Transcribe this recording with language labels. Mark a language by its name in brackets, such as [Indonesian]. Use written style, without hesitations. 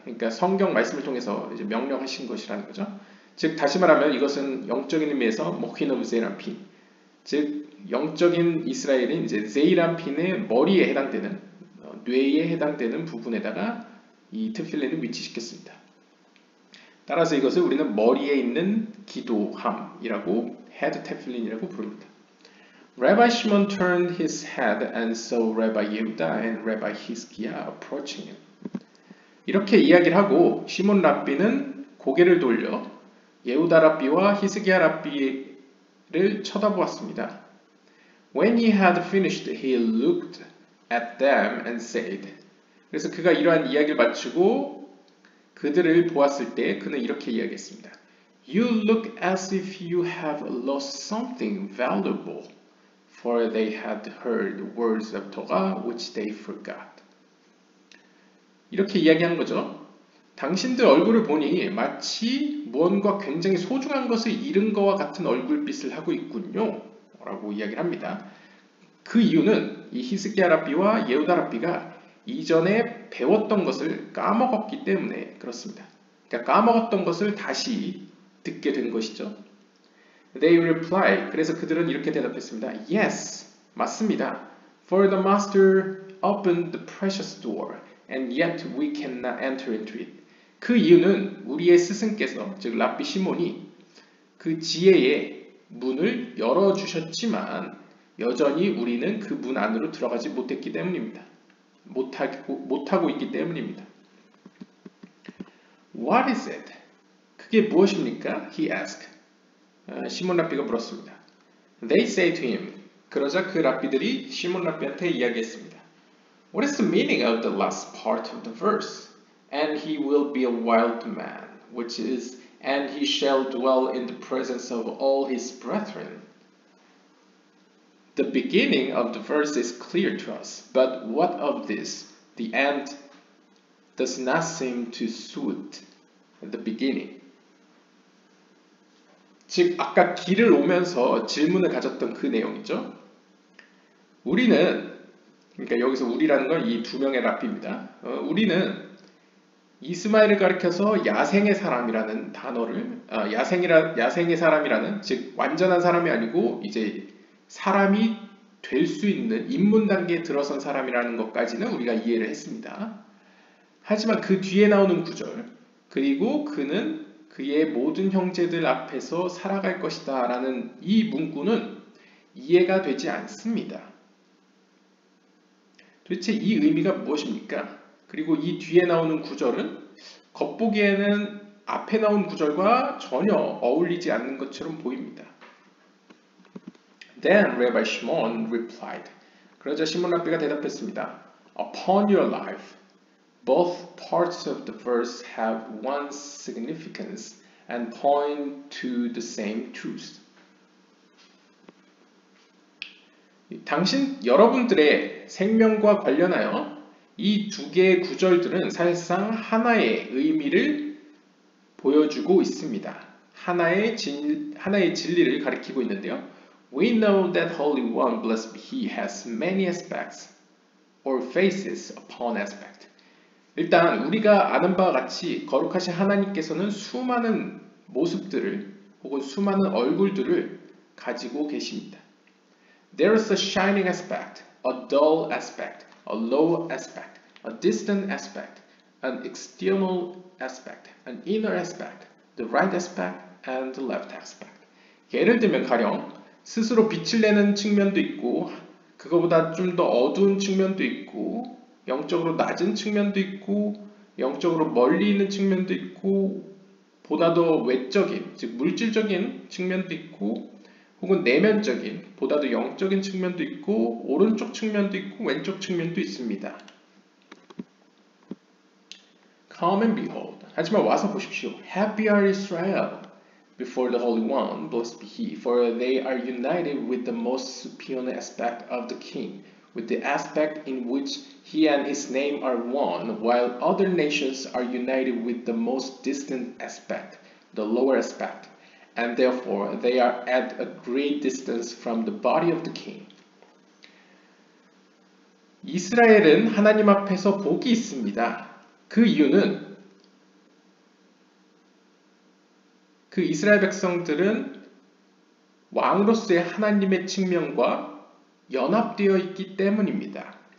[Korean] 그러니까 성경 말씀을 통해서 이제 명령하신 것이라는 거죠. 즉 다시 말하면 이것은 영적인 의미에서 모킨 오브 제이람핀, 즉 영적인 이스라엘인 이제 제이람핀의 머리에 해당되는 뇌에 해당되는 부분에다가 이 트필린을 위치시켰습니다. 따라서 이것을 우리는 머리에 있는 기도함이라고 head tefillin이라고 부릅니다. [English] Rabbi Shimon turned his head and saw Rabbi Yehuda and Rabbi Hizkiah approaching him. [Korean] 이렇게 이야기를 하고 시몬 랍비는 고개를 돌려 예후다 랍비와 히스기야 랍비를 쳐다보았습니다. [English] When he had finished, he looked at them and said. [Korean] 그래서 그가 이러한 이야기를 마치고 그들을 보았을 때 그는 이렇게 이야기했습니다. [English] You look as if you have lost something valuable, for they had heard words of Torah which they forgot. [Korean] 이렇게 이야기한 거죠. 당신들 얼굴을 보니 마치 무언가 굉장히 소중한 것을 잃은 것과 같은 얼굴빛을 하고 있군요. 라고 이야기를 합니다. 그 이유는 이 히스기야 랍비와 예후다 랍비가 이전에 배웠던 것을 까먹었기 때문에 그렇습니다. 그러니까 까먹었던 것을 다시 듣게 된 것이죠. [English] They reply. [Korean] 그래서 그들은 이렇게 대답했습니다. Yes, 맞습니다. [English] For the master opened the precious door, and yet we cannot enter into it. [Korean] 그 이유는 우리의 스승께서, 즉 랍비 시몬이 그 지혜의 문을 열어주셨지만 여전히 우리는 그 문 안으로 들어가지 못했기 때문입니다. 못하고 있기 때문입니다. [English] What is it? [Korean] 그게 무엇입니까? [English] He asked. [Korean] 시몬 랍비가 물었습니다. [English] They say to him. [Korean] 그러자 그 랍비들이 시몬 랍비한테 이야기했습니다. [English] What is the meaning of the last part of the verse? And he will be a wild man, which is, and he shall dwell in the presence of all his brethren. The beginning of the verse is clear to us, but what of this? The end does not seem to suit the beginning. [Korean] 즉 아까 길을 오면서 질문을 가졌던 그 내용이죠. 우리는, 그러니까 여기서 우리라는 건 이 두 명의 랍비입니다. 우리는 이스마엘을 가리켜서 야생의 사람이라는 단어를 야생의 사람이라는, 즉 완전한 사람이 아니고 이제 사람이 될 수 있는 입문 단계에 들어선 사람이라는 것까지는 우리가 이해를 했습니다. 하지만 그 뒤에 나오는 구절, 그리고 그는 그의 모든 형제들 앞에서 살아갈 것이다 라는 이 문구는 이해가 되지 않습니다. 도대체 이 의미가 무엇입니까? 그리고 이 뒤에 나오는 구절은 겉보기에는 앞에 나온 구절과 전혀 어울리지 않는 것처럼 보입니다. [English] Then Rabbi Shimon replied. [Korean] 그러자 시몬 랍비가 대답했습니다. [English] Upon your life, both parts of the verse have one significance and point to the same truth. [Korean] 여러분들의 생명과 관련하여 이 두 개의 구절들은 사실상 하나의 의미를 보여주고 있습니다. 하나의 진리를 가리키고 있는데요. [English] We know that Holy One, blessed be He, has many aspects or faces upon aspect. [Korean] 일단 우리가 아는 바와 같이 거룩하신 하나님께서는 수많은 모습들을 혹은 수많은 얼굴들을 가지고 계십니다. [English] There is a shining aspect, a dull aspect, a low aspect, a distant aspect, an external aspect, an inner aspect, the right aspect, and the left aspect. [Korean] 예를 들면 가령 스스로 빛을 내는 측면도 있고 그거보다 좀 더 어두운 측면도 있고 영적으로 낮은 측면도 있고 영적으로 멀리 있는 측면도 있고 보다 더 외적인, 즉 물질적인 측면도 있고 혹은 내면적인, 보다 더 영적인 측면도 있고 오른쪽 측면도 있고 왼쪽 측면도 있습니다. [English] Come and behold. [Korean] 하지만 와서 보십시오. [English] Happy are Israel before the Holy One, blessed be He, for they are united with the most superior aspect of the King, with the aspect in which He and His name are one, while other nations are united with the most distant aspect, the lower aspect, and therefore they are at a great distance from the body of the King. [Korean] 이스라엘은 하나님 앞에서 복이 있습니다. 그 이유는 그 이스라엘 백성들은 왕으로서의 하나님의 측면과 연합되어 있기 때문입니다.